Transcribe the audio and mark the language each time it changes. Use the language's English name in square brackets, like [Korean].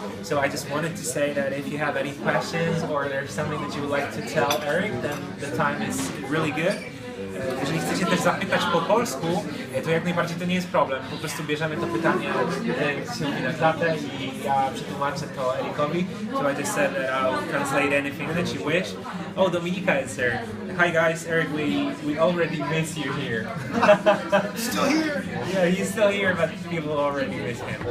[English] So I just wanted to say that if you have any questions or there's something that you would like to tell Erik, then the time is really good. [Polish] Jeżeli chcecie też zapytać po polsku, to jak najbardziej to nie jest problem. Po prostu bierzemy to pytanie, gdzie się mówi na klatę i ja przetłumaczę to Erikowi. [English] So I just said that I'll translate anything that you wish. Oh, Dominika is there. Hi guys, Erik, we already miss you here. Still here? Yeah, he's still here, but people already miss him.